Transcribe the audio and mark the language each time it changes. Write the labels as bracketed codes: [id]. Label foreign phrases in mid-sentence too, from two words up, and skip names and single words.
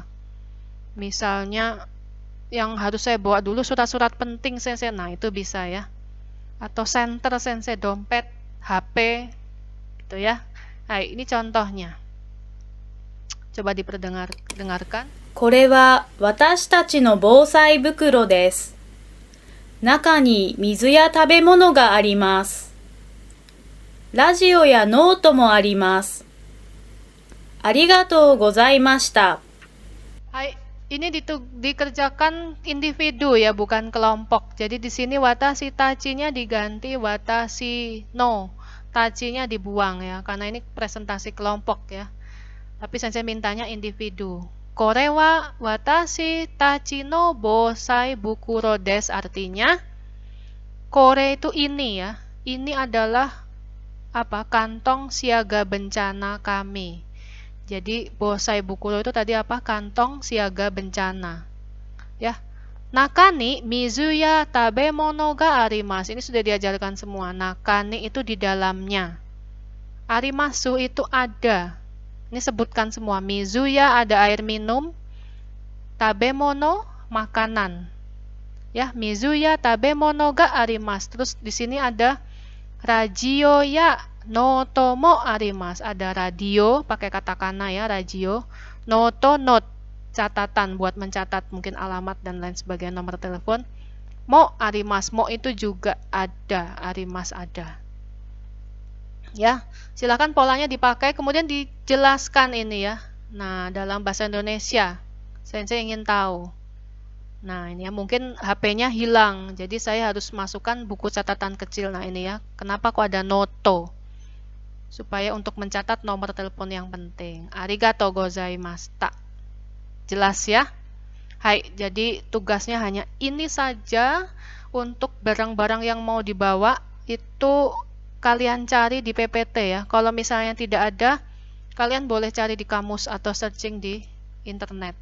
[id] Misalnya yang harus saya bawa dulu surat-surat penting sensei. Nah, itu bisa ya. Atau senter sensei, dompet, HP, gitu ya. Nah, ini contohnya. Coba diperdengarkan. [ja] これは私たちの防災袋です。中に水や食べ物があります。ラジオやノートもあります。ありがとうございました。 [id] Hai, ini dikerjakan individu ya, bukan kelompok. Jadi di sini [ja] 私たち- [id] nya diganti [ja] 私の. [id] Tachi-nya dibuang ya, karena ini presentasi kelompok ya. Tapi sensei mintanya individu. [ja] これは私たちの防災袋です, [id] artinya kore itu ini ya. Ini adalah apa? Kantong siaga bencana kami. Jadi [ja] 防災袋 [id] itu tadi apa? Kantong siaga bencana. Ya. [ja] 中に水や食べ物があります. [id] Ini sudah diajarkan semua. Nakani itu di dalamnya. Arimasu itu ada. Ini sebutkan semua. Mizuya ada air minum. Tabemono makanan. Ya, [ja] 水や食べ物があります. [id] Terus di sini ada [ja] ラジオやノートもあります. [id] Ada radio, pakai katakana ya, radio. Noto note, catatan buat mencatat mungkin alamat dan lain sebagainya, nomor telepon. [ja] もあります, [id] mo itu juga ada, arimasu ada. Ya, silakan polanya dipakai, kemudian dijelaskan ini ya. Nah, dalam bahasa Indonesia, sensei ingin tahu. Nah, ini ya, mungkin HP-nya hilang, jadi saya harus masukkan buku catatan kecil. Nah, ini ya, kenapa kok ada noto? Supaya untuk mencatat nomor telepon yang penting. [ja] ありがとうございました. [id] Jelas ya? Hai, jadi tugasnya hanya ini saja. Untuk barang-barang yang mau dibawa, itu kalian cari di PPT ya. Kalau misalnya tidak ada, kalian boleh cari di kamus atau searching di internet.